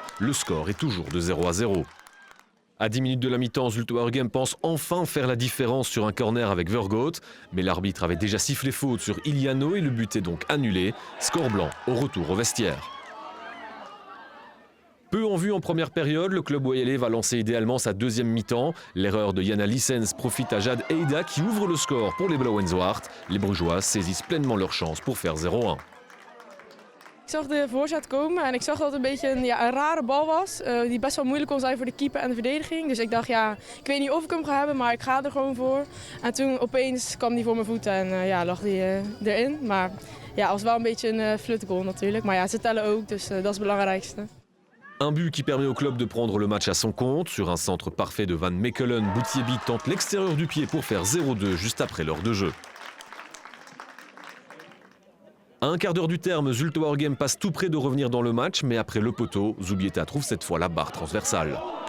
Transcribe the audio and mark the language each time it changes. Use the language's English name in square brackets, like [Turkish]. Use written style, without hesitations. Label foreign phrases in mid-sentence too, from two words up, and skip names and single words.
[French] Le score est toujours de 0-0. À 10 minutes de la mi-temps, Zulte-Waregem pense enfin faire la différence sur un corner avec Vergoot, mais l'arbitre avait déjà sifflé faute sur Iliano et le but est donc annulé. Score blanc au retour au vestiaire. Peu en vue en première période, le club wayélé va lancer idéalement sa deuxième mi-temps. L'erreur de Jana Lissens profite à Jade Eida qui ouvre le score pour les Blauwen-Zwart. Les Brugeois saisissent pleinement leur chance pour faire 0-1. [Dutch] Ik zag de voorzet komen en ik zag dat het een beetje een rare bal was. Die best wel moeilijk kon zijn voor de keeper en de verdediging. Dus ik dacht, ik weet niet of ik hem ga hebben, maar ik ga er gewoon voor. En toen opeens kwam die voor mijn voeten en lag die erin. Maar het was wel een beetje een flutgoal natuurlijk. Maar ze tellen ook, dus dat is het belangrijkste. [French] Un but qui permet au club de prendre le match à son compte. Sur un centre parfait de Van Mechelen, Boutiebi tente l'extérieur du pied pour faire 0-2 juste après l'heure de jeu. À un quart d'heure du terme, Zulte-Waregem passe tout près de revenir dans le match, mais après le poteau, Zubieta trouve cette fois la barre transversale.